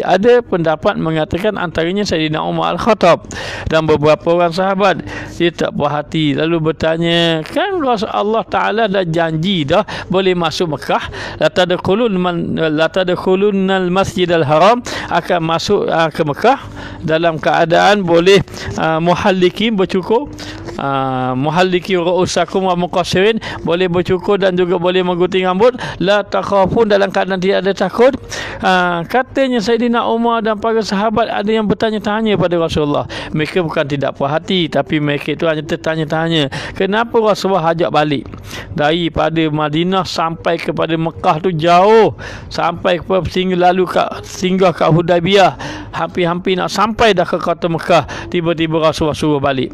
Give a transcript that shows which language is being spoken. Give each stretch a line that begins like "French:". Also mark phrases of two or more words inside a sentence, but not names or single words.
Malay: Ada pendapat mengatakan antaranya Sayyidina Umar Al-Khattab dan beberapa orang sahabat, dia tak puas hati. Lalu bertanya, kan Allah Ta'ala dah janji dah boleh masuk Mekah,
Arabic: لتدخلن المسجد الحرام,
Malay: akan masuk ke Mekah dalam keadaan boleh muhallikin, bercukur,
Arabic: محلقين رؤوسكم ومقصرين,
Malay: boleh bercukur dan juga boleh menggunting rambut.
Arabic: لا تخافون,
Malay: dalam keadaan tidak ada takut. Katanya Sayyidina Umar dan para sahabat ada yang bertanya-tanya pada Rasulullah. Mereka bukan tidak puas hati, tapi mereka itu hanya tertanya-tanya, kenapa Rasulullah ajak balik daripada Madinah sampai kepada Mekah tu jauh, sampai singgah kat Hudaibiyah, hampir-hampir nak sampai dah ke kota Mekah, tiba-tiba Rasulullah suruh balik.